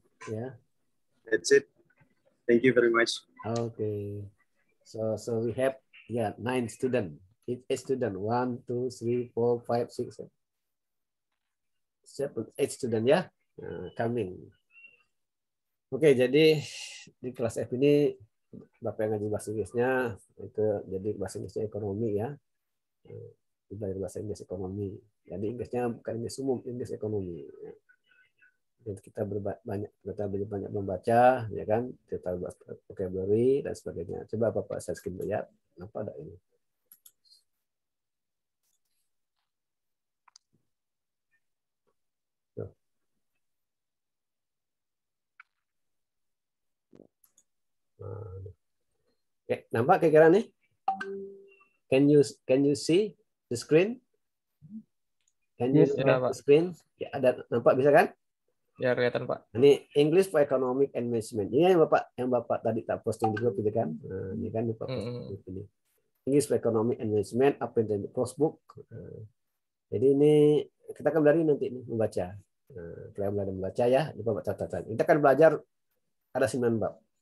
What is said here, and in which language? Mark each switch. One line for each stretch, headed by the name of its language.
English: Yeah. That's it. Thank you very much. Okay. So we have 9 students. Each student 1, 2, 3, 4, 5, 6, 7, 8 student ya coming.
Indonesian: Oke, jadi di kelas F ini Bapak yang ngaji bahasa Inggrisnya itu jadi bahasa Inggrisnya ekonomi ya. Belajar bahasa Inggris ekonomi. Jadi Inggrisnya bukan Inggris umum, Inggris ekonomi. Dan kita banyak membaca, ya kan, kita bahas vocabulary dan sebagainya. Coba Bapak saya skip ya, apa ada ini? Oke, nampak kira-kira nih?
English: Can you see the screen? Can you see the screen?
Indonesian: Ya, ada nampak bisa kan? Ya, kelihatan Pak. Ini English for Economic and Management. Ini yang Bapak tadi tak posting di grup itu kan? Nah, ini kan Bapak posting ini. English for Economic and Management, apa yang di Crossbook. Jadi ini kita akan belajar nanti nih membaca. Kita belajar membaca ya, di Bapak catatan. Kita akan belajar ada 9 bab.